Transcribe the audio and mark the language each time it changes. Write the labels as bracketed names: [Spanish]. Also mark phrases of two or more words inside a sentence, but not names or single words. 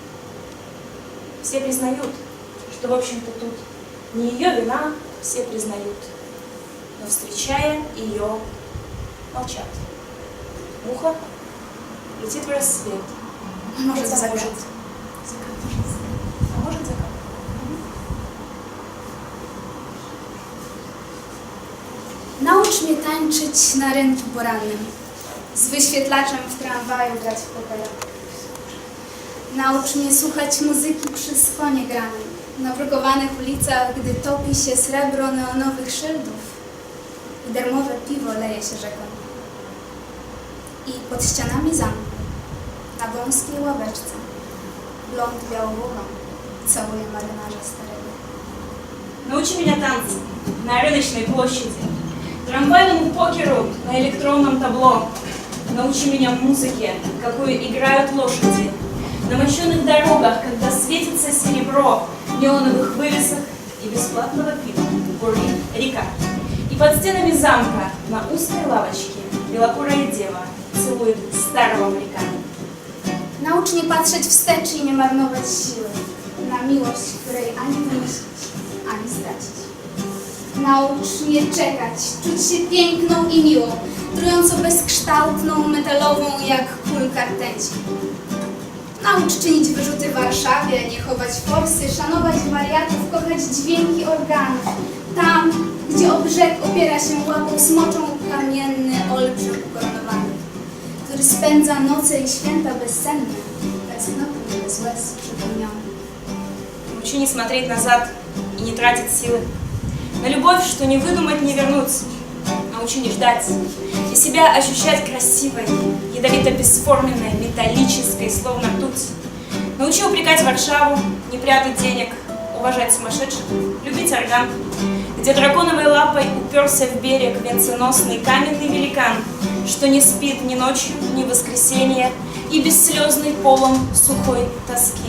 [Russian] Все признают, что, в общем-то, тут не ее вина, все признают. Но, встречая ее, молчат. Муха летит в рассвет. Может, Хотя закат. А может закат. [Polish] Naucz mnie tańczyć na rynku porannym, z wyświetlaczem w tramwaju grać w pokoju. Naucz mnie słuchać muzyki przy skonie granej, na brukowanych ulicach, gdy topi się srebro neonowych szyldów i darmowe piwo leje się rzeką. I pod ścianami zamku, na wąskiej ławeczce, blond białogłową całuje marynarza starego. [Russian] Научи меня танцам на рыночной площади, трамвайному покеру на электронном табло. Научи меня музыке, какую играют лошади, на мощенных дорогах, когда светится серебро неоновых вывесок и бесплатного пива, бурлит река. И под стенами замка на узкой лавочке белокурая дева целует старого моряка. [Polish] Naucz mnie patrzeć wstecz i nie marnować siły na miłość, której ani wymyślić, ani stracić. Naucz mnie czekać, czuć się piękną i miłą, trująco bezkształtną, metalową jak kulka rtęci. Naucz czynić wyrzuty w Warszawie, nie chować forsy, szanować wariatów, kochać dźwięki organów. Tam, gdzie o brzeg opiera się łapą smoczą kamienny olbrzym ukoronowany, który spędza noce i święta bezsennie, tęsknotnie bez łez przypełniony. [Russian] Научи не смотреть назад и не тратить силы на любовь, что не выдумать, не вернуться. Научи не ждать и себя ощущать красивой, ядовито-бесформенной, металлической, словно ртуть. Научи упрекать Варшаву, не прятать денег, уважать сумасшедших, любить орган, где драконовой лапой уперся в берег венценосный каменный великан, что не спит ни ночью, ни в воскресенье и бесслезный полон сухой тоски.